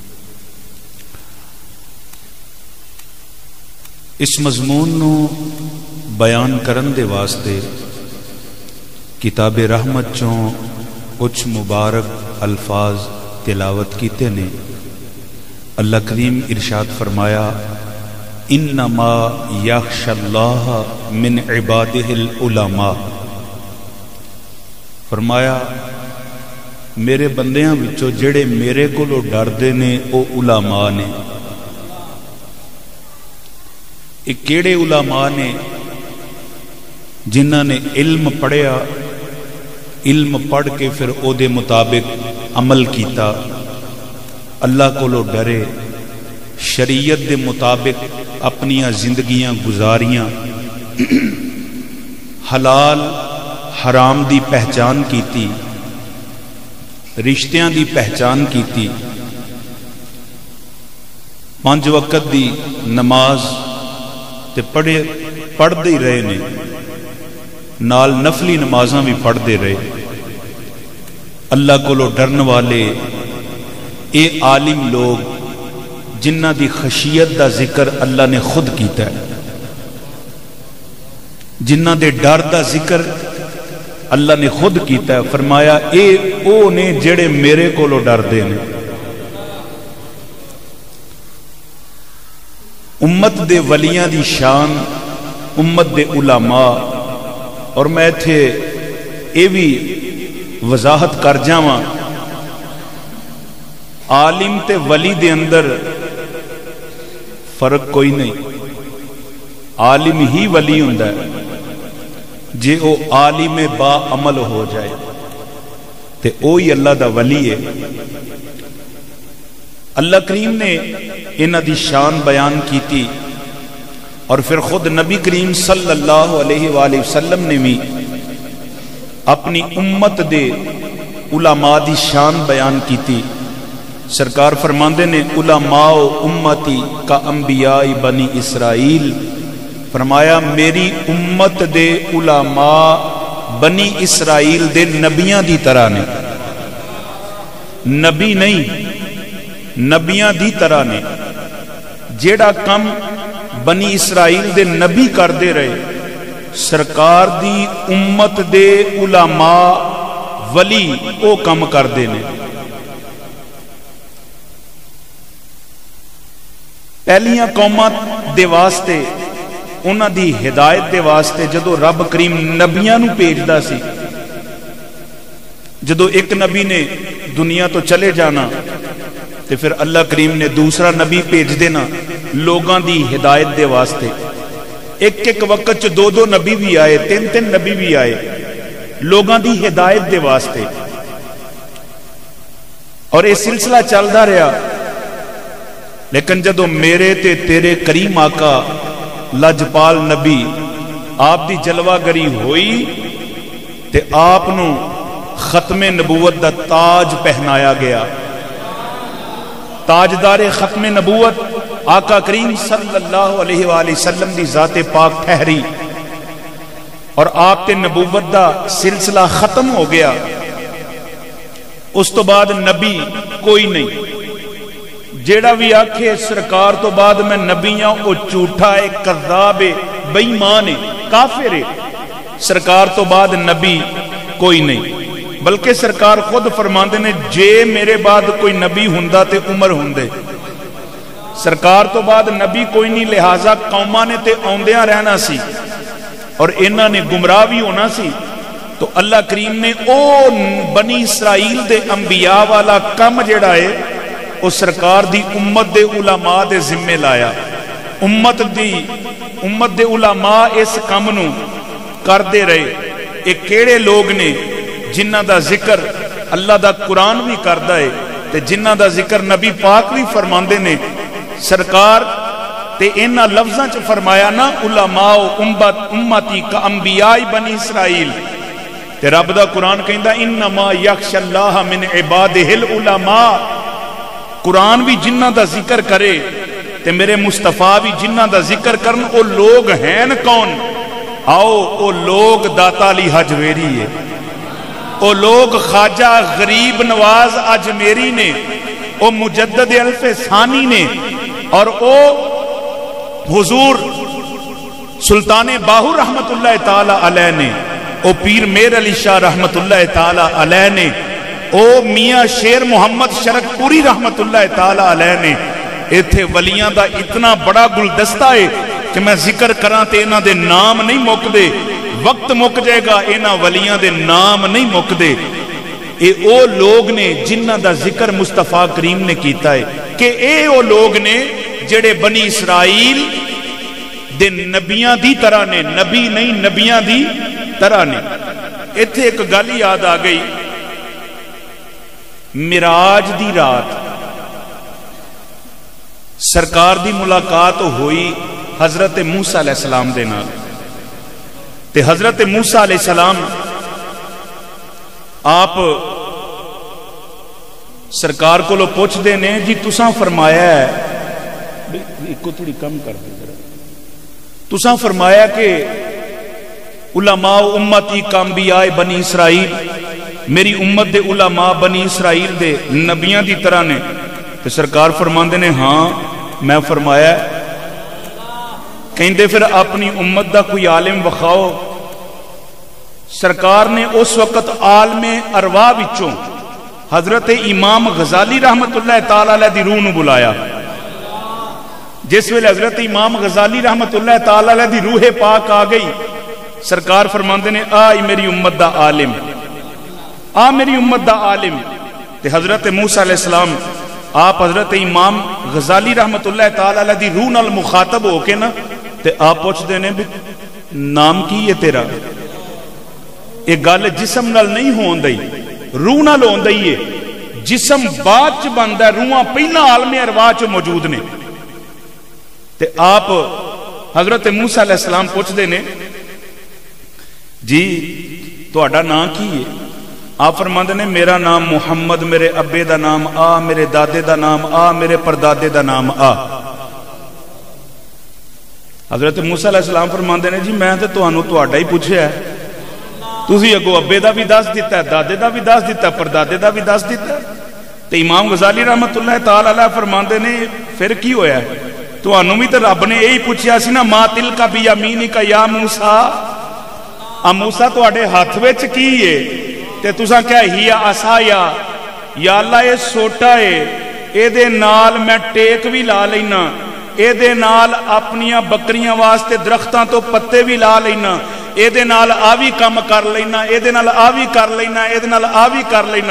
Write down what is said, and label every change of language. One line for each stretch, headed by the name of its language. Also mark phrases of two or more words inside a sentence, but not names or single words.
Punjabi: اس مضمون نو بیان کرن دے واسطے کتاب رحمت چوں کچھ مبارک الفاظ تلاوت کیتے نے۔ اللہ کریم ارشاد فرمایا
Arabic: انما یخشی اللہ من عبادہ العلماء،
Punjabi: فرمایا میرے بندیاں وچوں جڑے میرے کولوں ڈردے نے او علماء نے۔ ایک کیڑے علماء نے؟ جنہاں نے علم پڑھیا، علم پڑھ کے پھر او دے مطابق عمل کیتا، اللہ کولوں ڈرے، شریعت دے مطابق اپنیاں زندگیاں گزاریاں، حلال حرام دی پہچان کیتی، رشتیاں دی پہچان کیتی، 5 وقت دی نماز تے پڑھدے ہی رہے نے، نال نفلی نمازاں بھی پڑھدے رہے۔ اللہ کولوں ڈرن والے اے عالم لوگ جنہ دی خشیت دا ذکر اللہ نے خود کیتا ہے، جنہ دے ڈر دا ذکر اللہ نے خود کیتا ہے۔ فرمایا اے او نے جڑے میرے کولوں ڈردے نے۔ امت دے ولیاں دی شان، امت دے علماء، اور میں تھے اے بھی وضاحت کر جاواں، عالم تے ولی دے اندر فرق کوئی نہیں۔ عالم ہی ولی ہوندا ہے جے او عالم با عمل ہو جائے تے اوہی اللہ دا ولی ہے۔ اللہ کریم نے انہاں دی شان بیان کیتی، اور پھر خود نبی کریم
Arabic: صلی اللہ علیہ وآلہ وسلم
Punjabi: نے بھی اپنی امت دے علماء دی شان بیان کیتی۔ سرکار فرماندے نے
Arabic: علماء امتی کا انبیاء بنی اسرائیل،
Punjabi: فرمایا میری امت دے علماء بنی اسرائیل دے نبیاں دی طرح نے، نبی نہیں نبیاں دی طرح نے۔ جیڑا کم بنی اسرائیل دے نبی کر دے رہے، سرکار دی امت دے علماء ولی او کم کر دے نے۔ پہلیاں قوماں دے واسطے، انہاں دی ہدایت دے واسطے جدو رب کریم نبیاں نو بھیجدا سی، جدو ایک نبی نے دنیا تو چلے جانا تے پھر اللہ کریم نے دوسرا نبی بھیج دینا لوگاں دی ہدایت دے واسطے۔ ایک وقت 2 نبی بھی آئے، 3 نبی بھی آئے لوگاں دی ہدایت دے واسطے، اور یہ سلسلہ چلدا رہا۔ لیکن جدو میرے تے تیرے کریم آقا لجپال نبی آپ دی جلوہ گری ہوئی تے آپ نو ختم نبوت دا تاج پہنایا گیا۔ تاجدار ختم نبوت آقا کریم
Arabic: صلی اللہ علیہ وآلہ وسلم
Punjabi: دی ذات پاک ٹھہری، اور آپ تے نبوت دا سلسلہ ختم ہو گیا۔ اس تو بعد نبی کوئی نہیں۔ جیڑا بھی آکھے سرکار تو بعد
Urdu: میں نبی ہوں وہ جھوٹا ہے، کذاب ہے، بے ایمان ہے، کافر ہے۔
Punjabi: سرکار تو بعد نبی کوئی نہیں۔ بلکہ سرکار خود فرماندے نے جے میرے بعد کوئی نبی ہوندا تے عمر ہوندے، سرکار تو بعد نبی کوئی نہیں، لہٰذا قوماں نے تے آندیاں رہنا سی اور انہاں نے گمراہ بھی ہونا سی، تو اللہ کریم نے او بنی اسرائیل دے انبیاء والا کم جڑا ہے او سرکار دی امت دے علماء دے ذمے لایا۔ امت دے علماء اس کم نو کر دے رہے۔ ایک کیڑے لوگ نے جنہ دا ذکر اللہ دا قرآن بھی کردا ہے تے جنہ دا ذکر نبی پاک بھی فرماندے نے، سرکار تے انہاں لفظاں چ فرمایا نا
Arabic: علماء امتی کا انبیاء بنی اسرائیل،
Punjabi: تے رب دا قرآن کہندا
Arabic: انما یخشى اللہ من عبادہ العلماء۔
Punjabi: قرآن بھی جنہ دا ذکر کرے تے میرے مصطفیٰ بھی جنہ دا ذکر کرن، او لوگ ہیں کون؟ آؤ او لوگ داتا علی حجویری ہے، او لوگ خواجہ غریب نواز اجمیری نے، او مجدد الف ثانی نے، اور او حضور سلطان باہو
Arabic: رحمت اللہ تعالی علیہ
Punjabi: نے، او پیر میر علی شاہ
Arabic: رحمت اللہ تعالی علیہ
Punjabi: نے، او میاں شیر محمد شرک پوری
Arabic: رحمت اللہ تعالی علیہ
Punjabi: نے۔ ایتھے ولیاں دا اتنا بڑا گلدستہ ہے کہ میں ذکر کراں تے انہاں دے نام نہیں مک دے، وقت مک جائے گا انہاں ولیاں دے نام نہیں مک دے۔ اے او لوگ نے جنہ دا ذکر مصطفیٰ کریم نے کیتا ہے کہ اے او لوگ نے جڑے بنی اسرائیل دے نبیاں دی طرح نے، نبی نہیں نبیاں دی طرح نے۔ ایتھے ایک گل یاد آ گئی، معراج دی رات سرکار دی ملاقات ہوئی حضرت موسیٰ
Arabic: علیہ السلام
Punjabi: دے نال، تے حضرت موسیٰ
Arabic: علیہ السلام
Punjabi: آپ سرکار کو لو پوچھ دے نے جی تساں فرمایا ہے، ایک کو تھوڑی کم کر دے ذرا، تساں فرمایا کہ
Arabic: علماء امتی کا انبیاء بنی اسرائیل،
Punjabi: میری امت دے علماء بنی اسرائیل دے نبیاں دی طرح نے، تے سرکار فرماندے نے ہاں میں فرمایا ہے۔ کہندے پھر اپنی امت دا کوئی عالم وکھاؤ۔ سرکار نے اس وقت عالم ارواح وچوں حضرت امام غزالی
Arabic: رحمت اللہ تعالی علیہ
Punjabi: دی روح نو بلایا۔ جس ویلے حضرت امام غزالی
Arabic: رحمت اللہ تعالی علیہ
Punjabi: دی روح پاک آ گئی، سرکار فرماندے نے آئی میری امت دا عالم، آ میری امت دا عالم۔ تے حضرت موسیٰ
Arabic: علیہ السلام
Punjabi: آپ حضرت امام غزالی
Arabic: رحمت اللہ تعالی علیہ
Punjabi: دی روح نال مخاطب ہو کے نا تے آپ پوچھ دے نے بھی نام کی ہے تیرا؟ ایک گل جسم نال نہیں ہون دئی، روح نال ہون دئی ہے۔ جسم بعد چ بندا ہے، روحاں پہلا عالم ارواح چ موجود نے۔ تے آپ حضرت موسیٰ
Arabic: علیہ السلام
Punjabi: پوچھ دے نے جی تہاڈا نام کی ہے؟ آپ فرماندے نے میرا نام محمد، میرے ابے دا نام آ، میرے دادے دا نام آ، میرے پردادے دا نام آ۔ حضرت موسیٰ
Arabic: علیہ السلام
Punjabi: فرماندے نے جی میں تے تہانوں تہاڈا ہی پوچھیا ہے، تسی اگوں ابے دا بھی دس دیتا ہے، دادے دا بھی دس دیتا ہے، پردادے دا بھی دس دیتا ہے۔ تے امام غزالی
Arabic: رحمت اللہ تعالی علیہ
Punjabi: فرماندے نے پھر کی ہویا ہے؟ تہانوں بھی تے رب نے یہی پوچھیا سی نا
Arabic: ما تلک بیمینک یا موسیٰ،
Punjabi: موسیٰ تہاڈے ہاتھ وچ کی ہے؟ تے تساں کیا ہی عصایا، یا اللہ یہ سوٹا ہے، اے دے نال میں ٹیک بھی لا لینا، اے دے نال اپنیاں بکریاں واسطے درختاں تو پتے بھی لا لینا، اے دے نال آ بھی کم کر لینا، اے دے نال آ بھی کر لینا، اے دے نال آ بھی کر لینا۔